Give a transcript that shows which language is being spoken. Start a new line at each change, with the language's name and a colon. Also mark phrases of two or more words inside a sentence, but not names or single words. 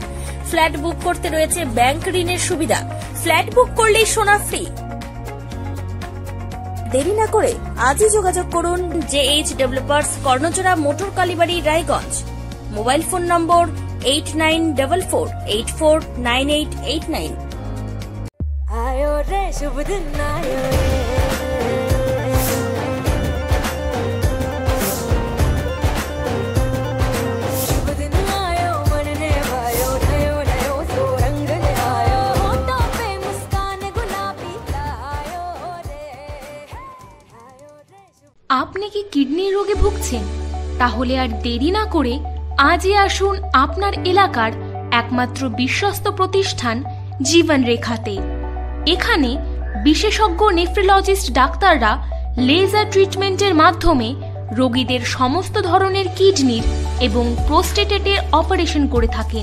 English: flat book
Bangla: করতে রয়েছে ব্যাংক ঋণের সুবিধা।
English: flat book
Bangla: করলেই সোনা ফ্রি। দেরি না করে আজই যোগাযোগ করুন JH ডেভেলপার্স, কর্ণচূড়া, মোটর কালীবাড়ি, রায়গঞ্জ।
English: mobile phone number
Bangla: 8944849889।
Hindi: आयो रे शुभ दिन आयो रे, शुभ दिन आयो मन ने भायो, नयो नयो सो रंग ले आयो, होठों पे मुस्कान गुलाबी आयो रे, आयो रे शुभ।
Bangla: আপনি কি কিডনির রোগে ভুগছেন? তাহলে আর দেরি না করে আজই আসুন আপনার এলাকার একমাত্র বিশ্বস্ত প্রতিষ্ঠান জীবন রেখাতে। এখানে বিশেষজ্ঞ নেফ্রোলজিস্ট ডাক্তাররা
English: laser treatment
Bangla: মাধ্যমে রোগীদের সমস্ত ধরনের কিডনির এবং প্রোস্টেটের অপারেশন করে থাকেন।